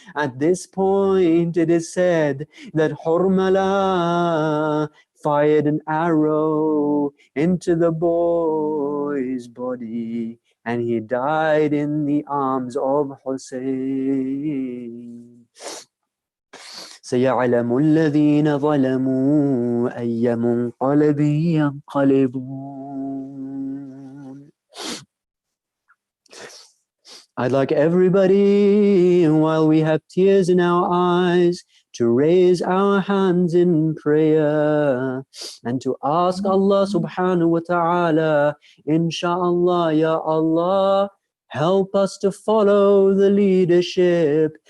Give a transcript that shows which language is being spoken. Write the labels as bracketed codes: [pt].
[en] At this point it is said that Hurmala fired an arrow into the boy's body, and he died in the arms of Hussein. [ar] سيعلم الذين ظلموا أي منقلب ينقلبون. [en] I'd like everybody, while we have tears in our eyes, to raise our hands in prayer and to ask Allah subhanahu wa ta'ala, inshallah, ya Allah, help us to follow the leadership.